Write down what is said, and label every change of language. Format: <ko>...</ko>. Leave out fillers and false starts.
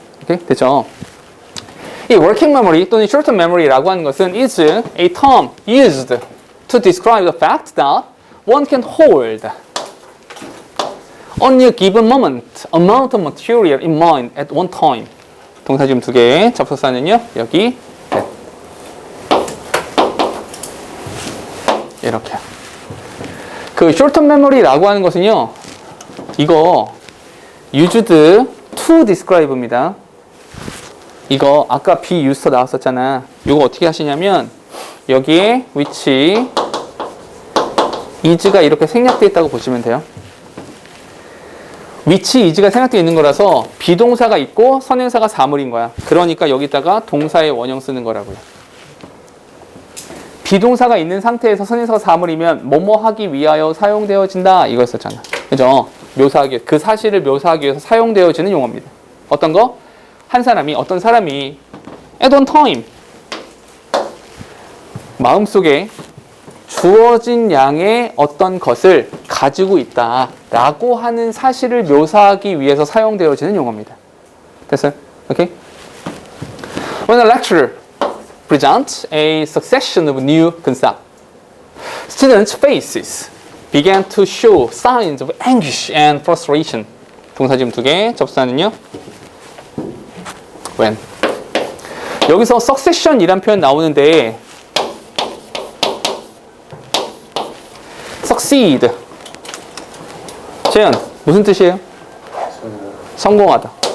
<ko>오케이? 됐죠? 이</ko> <en>working memory 또는 short-term memory라고 하는 것은 is a term used to describe the fact that one can hold on a given moment amount of material in mind at one time.</en> <ko>동사 지금 두 개. 접속사는요. 여기 이렇게. 그 short-term memory라고 하는 것은요. 이거 used to describe입니다. 이거 아까 be used 나왔었잖아. 이거 어떻게 하시냐면 여기에 which is가 이렇게 생략되어 있다고 보시면 돼요. which is가 생략되어 있는 거라서 비동사가 있고 선행사가 사물인 거야. 그러니까 여기다가 동사의 원형 쓰는 거라고요. 비동사가 있는 상태에서 선행사가 사물이면 뭐뭐 하기 위하여 사용되어진다 이거였었잖아. 그죠? 묘사하기, 그 사실을 묘사하기 위해서 사용되어지는 용어입니다. 어떤 거? 어떤 사람이 at one time 마음속에 주어진 양의 어떤 것을 가지고 있다라고 하는 사실을 묘사하기 위해서 사용되어지는 용어입니다. 됐어요? 오케이?</ko> <en>When a lecturer presents a succession of new concepts, students' faces began to show signs of anguish and frustration.</en> <ko>동사 지금 두 개, 접수사는요? when. 여기서 succession이란 표현 나오는데 succeed. 재현, 무슨 뜻이에요? 성공하다.</ko>